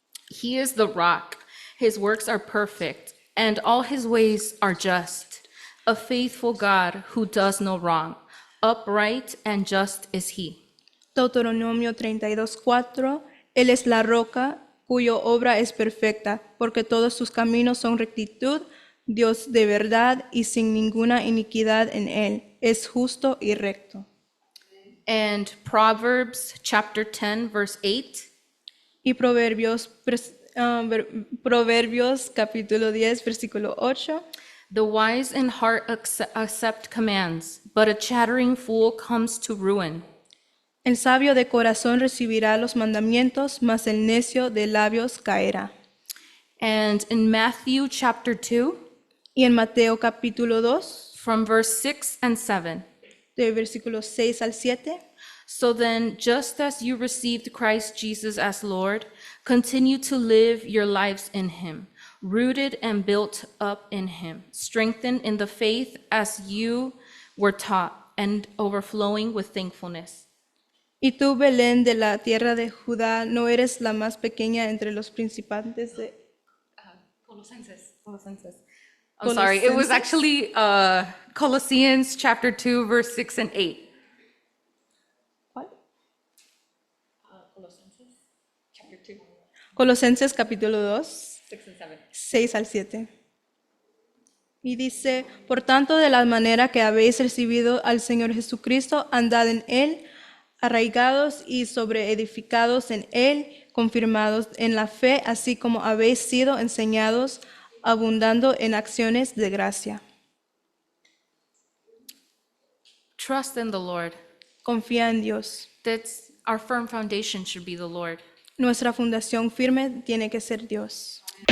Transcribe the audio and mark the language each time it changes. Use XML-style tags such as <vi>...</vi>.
<en>He is the rock, his works are perfect, and all his ways are just. A faithful God who does no wrong, upright and just is he.</en> <es>Deuteronomio 32:4. Él es la roca cuya obra es perfecta, porque todos sus caminos son rectitud, Dios de verdad y sin ninguna iniquidad en él. Es justo y recto.</es> <en>And Proverbs chapter 10, verse 8.</en> <es>Y Proverbios capítulo 10, versículo 8.</es> <en>The wise in heart accept commands, but a chattering fool comes to ruin.</en> <es>El sabio de corazón recibirá los mandamientos, mas el necio de labios caerá.</es> <en>And in Matthew chapter 2,</en> <es>Y en Mateo capítulo 2,</es> <en>from verse 6 and 7.</en> <es>de versículos 6 al 7.</es> <en>So then, just as you received Christ Jesus as Lord, continue to live your lives in him, rooted and built up in him, strengthened in the faith as you were taught, and overflowing with thankfulness.</en> <es>Y tú, Belén, de la tierra de Judá, no eres la más pequeña entre los principales de...</es> <en>Colosenses. I'm sorry, it was</en> <es>Colosenses?</es> <en>actually Colossians chapter 2, verse 6 and 8.</en> <es>¿Cuál?</es> <en>Colosenses chapter 2,</en> <es>Colosenses capítulo 2,</es> <en>6 and 7.</en> <es>6 al 7. Y dice, por tanto, de la manera que habéis recibido al Señor Jesucristo, andad en Él, arraigados y sobreedificados en Él, confirmados en la fe, así como habéis sido enseñados, abundando en acciones de gracia.</es> <en>Trust in the Lord.</en> <es>Confía en Dios.</es> <en>That's our firm foundation should be the Lord.</en> <es>Nuestra fundación firme tiene que ser Dios.</es>